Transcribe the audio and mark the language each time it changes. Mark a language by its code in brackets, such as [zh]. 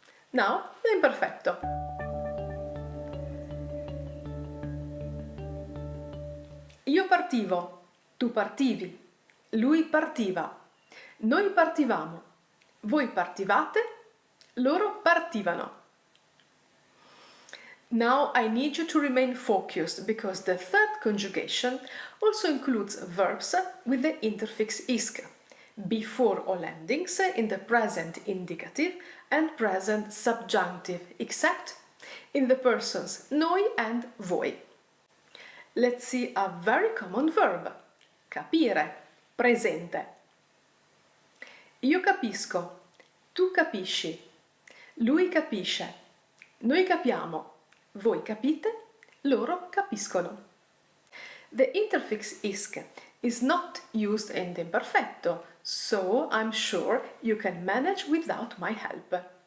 [en] Now, l'imperfetto. [it] Io partivo, tu partivi, lui partiva, noi partivamo, voi partivate, loro partivano. [en] Now I need you to remain focused because the third conjugation also includes verbs with the interfix isc before all endings in the present indicative and present subjunctive, except in the persons noi and voi. Let's see a very common verb. [it] Capire, presente. Io capisco, tu capisci, lui capisce, noi capiamo, voi capite, loro capiscono. [en] The interfix isc is not used in the imperfetto so I'm sure you can manage without my help.